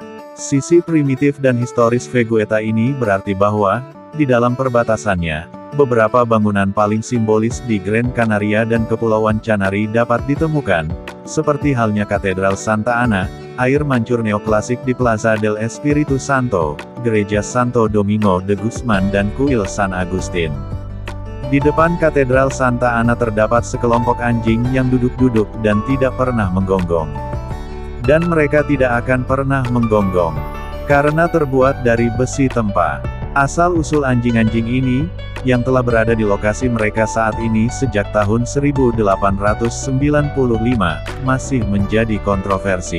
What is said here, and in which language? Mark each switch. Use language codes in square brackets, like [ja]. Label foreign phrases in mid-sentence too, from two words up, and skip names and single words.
[id] Sisi primitif dan historis Vegueta ini berarti bahwa, di dalam perbatasannya, beberapa bangunan paling simbolis di Gran Canaria dan Kepulauan Canari dapat ditemukan, seperti halnya Katedral Santa Ana, air mancur neoklasik di Plaza del Espiritu Santo, Gereja Santo Domingo de Guzman dan kuil San Agustin. Di depan Katedral Santa Ana terdapat sekelompok anjing yang duduk-duduk dan tidak pernah menggonggong. Dan mereka tidak akan pernah menggonggong, karena terbuat dari besi tempa. Asal-usul anjing-anjing ini, yang telah berada di lokasi mereka saat ini sejak tahun 1895, masih menjadi kontroversi.